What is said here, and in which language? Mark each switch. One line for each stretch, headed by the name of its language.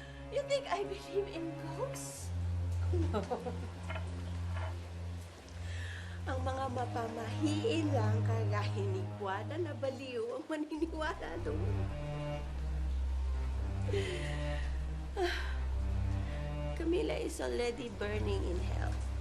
English: You think I believe in ghosts? No.
Filipino: Ang mga mapamahiin lang kagaya ni Guada na baliw ang maniniwala doon.
English: Camila is already burning in hell.